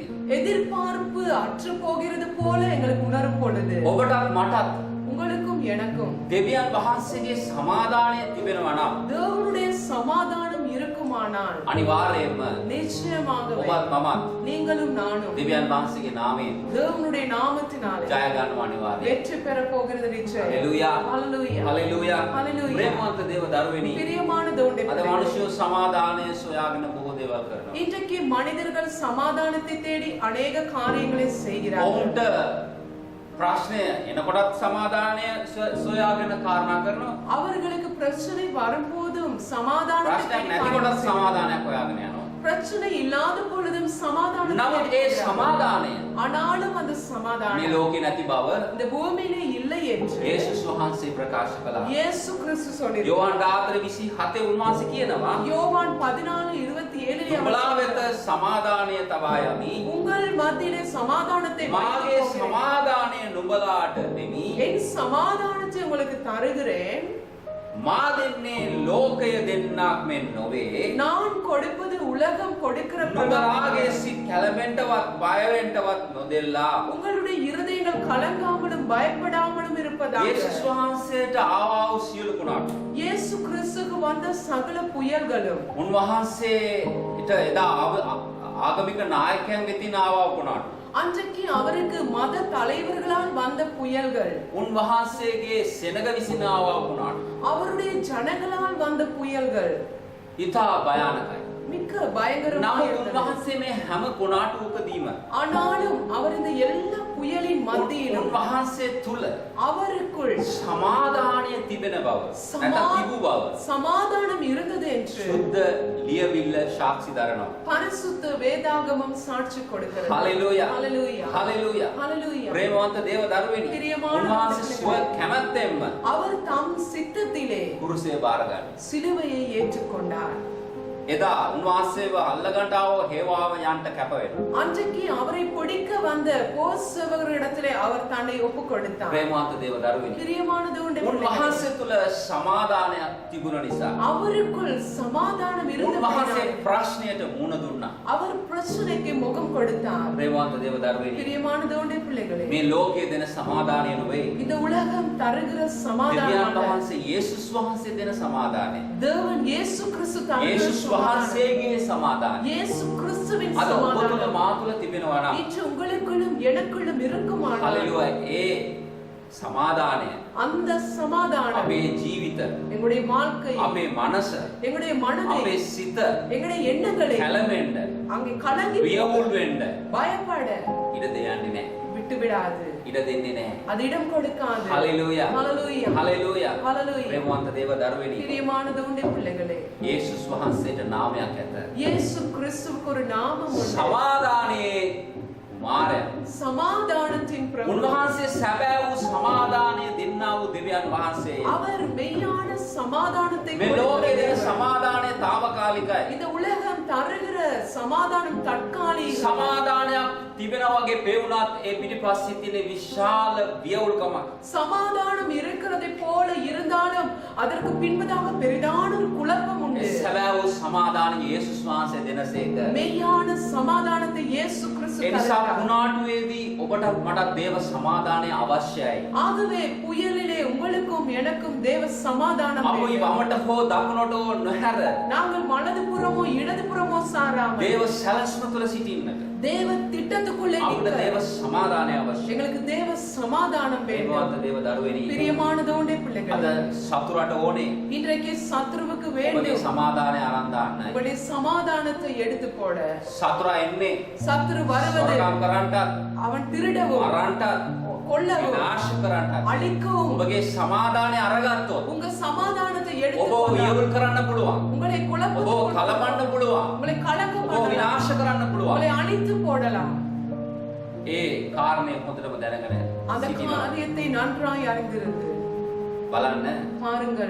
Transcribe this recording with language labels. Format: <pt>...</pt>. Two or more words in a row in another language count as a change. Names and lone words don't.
<ta>எதிர்பார்ப்பு அற்று போகிறது போல எங்களுக்கு உணரும் பொழுது,</ta> <si>ඔබටත් මටත්</si> <ta>உங்களுக்கும் எனக்கும்</ta> <si>දෙවියන් වහන්සේගේ සමාදානය තිබෙනවා නම්</si> <ta>தேவனுடைய சமாதானம் இருக்குமானால்</ta> <si>අනිවාර්යයෙන්ම</si> <ta>நிச்சயமாகவே</ta> <si>ඔබත් මමත්</si> <ta>நீங்களும் நானும்</ta> <si>දෙවියන් වහන්සේගේ නාමයෙන්</si> <ta>தேவனுடைய நாமத்தினாலே</ta> <si>ජය ගන්නවා අනිවාර්යයෙන්.</si> <ta>வெற்றி பெற போகிறது நிச்சயம்.</ta> <si>හalleluya</si> <ta>ஹalleluya.</ta> <si>හalleluya. Hallelujah. ප්‍රේමවන්ත දේව දරුවනි,</si> <ta>பிரியமான தேவனுடைய</ta> <si>අද</si> <ta>பிள்ளைகளே,</ta> <si>මිනිස්සු සමාදානය සොයාගෙන බොහෝ දේවල් කරනවා.</si> <ta>இன்றைக்கு மனிதர்கள் சமாதானத்தை தேடி அநேக காரியங்களை செய்கிறார்கள்.</ta> <si>ඔවුන්ට ප්‍රශ්නය එනකොටත් සමාදානය සොයාගෙන කාරණා කරනවා.</si> <ta>அவர்களுக்கு பிரச்சனை வரும்போதும் சமாதானத்தை</ta> <si>ප්‍රශ්නයක්</si> <ta>தேடி</ta> <si>නැතිකොටත්</si> <ta>பயணம் செய்கிறார்கள்.</ta> <si>සමාදානයක් හොයාගෙන යනවා.</si> <ta>பிரச்சனை இல்லாத பொழுதும் சமாதானத்தை</ta> <si>නමුත්</si> <ta>தேடி</ta> <si>ඒ</si> <ta>போகிறார்கள்.</ta> <si>සමාදානය</si> <ta>ஆனாலும் அந்த</ta> <si>මේ</si> <ta>சமாதானம்</ta> <si>ලෝකේ නැති බව</si> <ta>இந்த பூமியிலே இல்லை என்று</ta> <si>යේසුස් වහන්සේ ප්‍රකාශ කළා.</si> <ta>இயேசு கிறிஸ்து சொல்லியிருக்கிறார்.</ta> <si>යෝහන් 14:27 උන්වහන්සේ කියනවා</si> <ta>யோவான் 14:27</ta> <si>උඹලා</si> <ta>அவர்</ta> <si>වෙත සමාදානය තබා යමි.</si> <ta>உங்கள் மத்தியிலே சமாதானத்தை</ta> <si>මාගේ</si> <ta>வைத்துக் போகிறேன்.</ta> <si>සමාදානය නුඹලාට දෙමි.</si> <ta>என் சமாதானத்தை உங்களுக்கு தருகிறேன்.</ta> <si>මා දෙන්නේ ලෝකය දෙන්නක් මෙන් නොවේ.</si> <ta>நான் கொடுப்பது உலகம் கொடுக்கிற</ta> <si>නුඹලාගේ සිත් කැළඹෙන්නවත් බය වෙන්නවත් නොදෙල්ලා.</si> <ta>உங்களுடைய இருதயங்கள் கலங்காமலும் பயப்படாமலும் இருப்பதாக.</ta> <si>යේසුස් වහන්සේට ආවා වූ සියලු කුණාටු</si> <ta>இயேசு கிறிஸ்துக்கு வந்த சகல புயல்களும்</ta> <si>උන්වහන්සේට එදා ආගමික නායකයන් වෙතින් ආවා වූ කුණාටු</si> <ta>அன்றைக்கு அவருக்கு மத தலைவர்களால் வந்த புயல்கள்,</ta> <si>උන්වහන්සේගේ සෙනග විසින් ආවා වූ කුණාටු</si> <ta>அவருடைய ஜனங்களால் வந்த புயல்கள்</ta> <si>ඉතා භයානකයි.</si> <ta>மிக்க பயங்கரமாக</ta> <si>නමුත්</si> <ta>இருந்தது.</ta> <si>උන්වහන්සේ මේ හැම කුණාටුවකදීම</si> <ta>ஆனாலும் அவர் இந்த எல்லா புயலின் மத்தியிலும்</ta> <si>උන්වහන්සේ තුල</si> <ta>அவருக்குள்</ta> <si>සමාදානය තිබෙන බව නැත්නම් තිබු බව</si> <ta>சமாதானம் இருந்தது என்று</ta> <si>සුද්ධ ලියවිල්ල සාක්ෂි දරනවා.</si> <ta>பரிசுத்த வேதாகமம் சாட்சி கொடுக்கிறது.</ta> <si>හalleluya</si> <ta>ஹalleluya.</ta> <si>හalleluya.</si> <ta>ஹalleluya.</ta> <si>ප්‍රේමවන්ත දේව දරුවනි,</si> <ta>பிரியமான</ta> <si>උන්වහන්සේ</si> <ta>தேவ</ta> <si>ස්ව කැමැත්තෙන්ම</si> <ta>அவர் தம் சித்தத்திலே</ta> <si>කුරුසය බාර ගන්නවා.</si> <ta>சிலுவையை ஏற்றுக்கொண்டார்.</ta> <si>එදා උන්වහන්සේව අල්ලගන්න ආව හේවාව යන්ට කැප වෙනවා.</si> <ta>அன்றைக்கு அவரை பிடிக்க வந்த போர்சேவகரிடத்திலே அவர் தன்னை ஒப்புக் கொடுத்தார்.</ta> <si>ප්‍රේමවන්ත දේව දරුවනි,</si> <ta>பிரியமான தேவனுடைய பிள்ளைகளே,</ta> <si>උන්වහන්සේ තුල සමාදානයක් තිබුණ නිසා</si> <ta>அவருக்குள் சமாதானம்</ta> <si>උන්වහන්සේ</si> <ta>இருந்தது.</ta> <si>ප්‍රශ්නයට මුහුණ දුන්නා.</si> <ta>அவர் பிரச்சனைக்கு முகம் கொடுத்தார்.</ta> <si>ප්‍රේමවන්ත දේව දරුවනි,</si> <ta>பிரியமான தேவனுடைய பிள்ளைகளே,</ta> <si>මේ ලෝකයේ දෙන සමාදානය නෙවෙයි.</si> <ta>இந்த உலகம் தருகிற</ta> <si>දෙවියන්</si> <ta>சமாதானம்</ta> <si>වහන්සේ යේසුස් වහන්සේ දෙන සමාදානය.</si> <ta>தேவன் இயேசு கிறிஸ்து தருகிற</ta> <si>යේසුස්</si> <ta>சமாதானம்.</ta> <si>වහන්සේගේ සමාදානය.</si> <ta>இயேசு கிறிஸ்துவின்</ta> <si>අද ඔබ තුල</si> <ta>சமாதானம்</ta> <si>මා තුල තිබෙනවා නම්</si> <ta>இன்று உங்களுக்குள்ளும் எனக்குள்ளும் இருக்குமானால்</ta> <si>හalleluya, ඒ සමාදානය</si> <ta>அந்த சமாதானம்</ta> <si>අපේ ජීවිත,</si> <ta>எங்களுடைய வாழ்க்கை,</ta> <si>අපේ මනස,</si> <ta>எங்களுடைய மனதை,</ta> <si>අපේ සිත</si> <ta>எங்களுடைய எண்ணங்களை</ta> <si>කැළඹෙන්න,</si> <ta>அங்கே கலங்கி</ta> <si>වියවුල් වෙන්න</si> <ta>பயப்பட</ta> <si>ඉඩ දෙන්නේ නැහැ.</si> <ta>விட்டு விடாது.</ta> <si>ඉඩ දෙන්නේ නැහැ.</si> <ta>அது இடம் கொடுக்காது.</ta> <si>හalleluya.</si> <ta>ஹalleluya.</ta> <si>හalleluya.</si> <ta>ஹalleluya.</ta> <si>ප්‍රේමවන්ත දේව දරුවනි,</si> <ta>பிரியமான தேவனுடைய பிள்ளைகளே,</ta> <si>යේසුස් වහන්සේට නාමයක් ඇත.</si> <ta>இயேசு கிறிஸ்துவுக்கு ஒரு நாமம் உண்டு.</ta> <si>සමාදානයේ කුමාරයා.</si> <ta>சமாதானத்தின் பிரபு.</ta> <si>උන්වහන්සේ සැබෑ වූ සමාදානය දෙන්නා වූ දෙවියන් වහන්සේ.</si> <ta>அவர் மெய்யான சமாதானத்தை</ta> <si>මේ ලෝකයේ දෙන</si> <ta>கொடுக்கிறவர்.</ta> <si>සමාදානය తాවකාලිකයි.</si> <ta>இந்த உலகம் தருகிற சமாதானம் தற்காலிகம்.</ta> <si>සමාදානයක් තිබෙනා වගේ පෙවුනත් ඒ පිටිපස්සේ තියෙන විශාල වියවුල්කමක්.</si> <ta>சமாதானம் இருக்கிறதை போல இருந்தாலும் அதற்கு பின்பதாக பெரிதான ஒரு குழப்பம் உண்டு.</ta> <si>ඒ සැබෑ වූ සමාදානය යේසුස් වහන්සේ දෙනසේක.</si> <ta>மெய்யான சமாதானத்தை இயேசு கிறிஸ்து</ta> <si>ඒ නිසා</si> <ta>தருகிறார்.</ta> <si>කුණාටුවේදී ඔබට මට දේව සමාදානය අවශ්‍යයි.</si> <ta>ஆகவே புயலிலே உங்களுக்கும் எனக்கும் தேவ சமாதானம்</ta> <si>අපි</si> <ta>வேண்டும்.</ta> <si>වමට හෝ දකුණට හෝ නොහැර</si> <ta>நாங்கள் வலதுபுறமோ இடதுபுறமோ சாராமல்</ta> <si>දේව සැලැස්ම තුළ සිටින්නට</si> <ta>தேவ திட்டத்துக்குள்ளே</ta> <si>අපිට</si> <ta>நிற்க</ta> <si>දේව සමාදානය අවශ්‍යයි.</si> <ta>எங்களுக்கு தேவ சமாதானம் வேண்டும்.</ta> <si>ඒකවත් දේව දරුවෙනි.</si> <ta>பிரியமானதோண்டே</ta> <si>අද</si> <ta>பிள்ளைகளே,</ta> <si>සතුරට ඕනේ</si> <ta>இன்றைக்கு சத்துருவுக்கு</ta> <si>ඔබගේ</si> <ta>வேண்டும்</ta> <si>සමාදානය අරන් දාන්නයි.</si> <ta>உங்களுடைய சமாதானத்தை எடுத்து போட.</ta> <si>සතුරා එන්නේ</si> <ta>சத்துரு வருவது</ta> <si>සොරකම් කරන්නටත්</si> <ta>அவன் திருடவும்</ta> <si>අරන්ටත්</si> <ta>கொல்லவும்</ta> <si>විනාශ කරන්නටත්</si> <ta>அழிக்கவும்</ta> <si>ඔබගේ සමාදානය අරගත්තොත්</si> <ta>உங்க சமாதானத்தை எடுத்து</ta> <si>ඔබ</si> <ta>போட,</ta> <si>වියවුල් කරන්න පුළුවන්.</si> <ta>உங்களை</ta> <si>ඔබ</si> <ta>குழப்ப</ta> <si>කලබන්න පුළුවන්.</si> <ta>உங்களை கலக்க</ta> <si>ඔබ</si> <ta>பண்ணலாம்,</ta> <si>විනාශ කරන්න පුළුවන්.</si> <ta>உங்களை அழித்து போடலாம்.</ta> <si>ඒ කාරණය හොඳටම දැනගෙන</si> <ta>அந்த</ta> <si>සිටිනවා.</si> <ta>காரியத்தை நன்றாய் அறிந்திருந்து</ta> <si>බලන්න</si> <ta>பாருங்கள்.</ta>